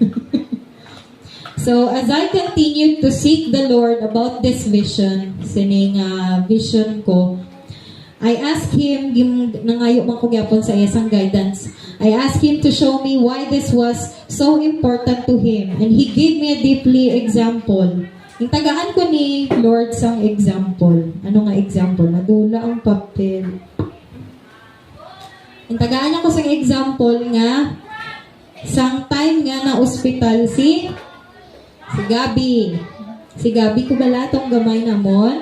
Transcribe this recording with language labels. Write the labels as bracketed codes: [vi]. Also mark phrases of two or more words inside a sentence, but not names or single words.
[en] So, as I continued to seek the Lord about this vision, [hil] sining vision ko, [en] I asked Him, [ceb] nangayo man ko gyapon sa isang guidance, [en] I asked Him to show me why this was so important to Him. And He gave me a deeply example. [hil] Yung tagaan ko ni Lord sang example. Ano nga example? Nadula ang papel. Yung tagaan niya ko sang example nga, sang time nga na ospital si Gabi. Si Gabi ko bala tong gamay namon.